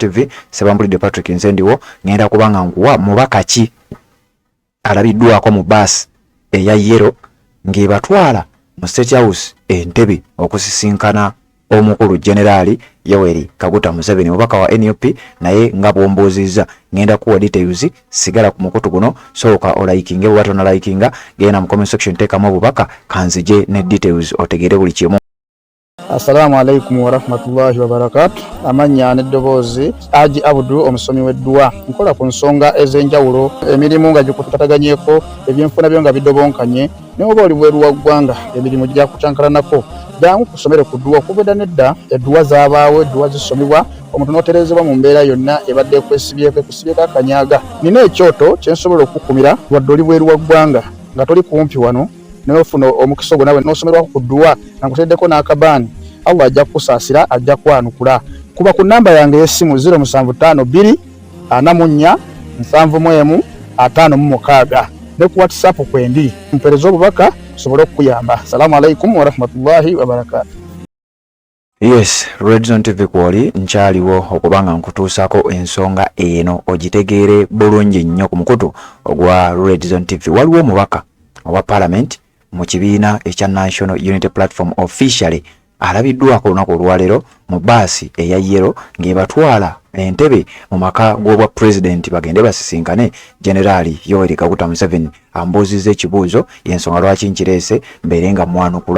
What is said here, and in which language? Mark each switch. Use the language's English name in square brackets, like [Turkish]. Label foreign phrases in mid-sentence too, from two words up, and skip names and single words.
[Ganda] TV Sebambulidde Patrick Nzendiwo ngenda kubanga nkuwa mubaka ki alabiddwako mu bus eya yero ng'ebatwala mu State House Entebbe okusisinkana omukulu Generali Yoweri Kaguta Museveni mubaka wa NUP naye nga bwomboozizza ngenda kuwa details sigala ku mukutu guno sooka olikinge bwatona likinga genda mu [English] comment section [Ganda] teekamu obubaka kanzije ne details otegere buli kimu. [Arabic] السلام عليكم ورحمة الله وبركاته. [Ganda] Amanya n'eddoboozi Haji Abdu omusomi w'edduwa nkola ku nsonga ez'enjawulo emirimu nga gikutataganyeko ebyenfuna byo nga bidobonkanye ne oba oli bweru wa ggwanga emirimu gya kucankalanako jangu kusomere ku dduwa okubeda nedda edduwa zaabaawo edduwa zisomibwa omuntu n'oterezebwa mu mbeera yonna ebadde ekwesibyeko ekusibyeko akanyaga nina ekyoto kyensobola okukumira wadde oli bweru wa ggwanga nga toli kumpi wano n'ofuna omukisa ogwo nawe n'osomerwako ku dduwa nga nkuteddeko n'akabaani Allah ajja kusaasira ajja kwanukula kuba ku namba yange y'essimu 0752 44 71 56 ne ku WhatsApp kwendi mpereza obubaka sobole okuyamba. [Arabic] السلام عليكم ورحمة الله وبركاته. [Ganda] Yes, Redson TV kwoli nkyaliwo okubanga nkutuusako ensonga eno ogitegeere bulungi nnyo ku mukutu ogwa Redson TV. Waliwo omubaka owa Parliament mu kibiina ekya National Unity Platform officially alabiddwako olunaku olwaleero mu baasi eya yero ng'ebatwala Entebbe mu maka g'obwa president bagende basisinkane Generali Yoweri Kaguta Museveni ambuuzizza ekibuuzo y'ensonga lwaki nkireese mbeere nga mwanukula.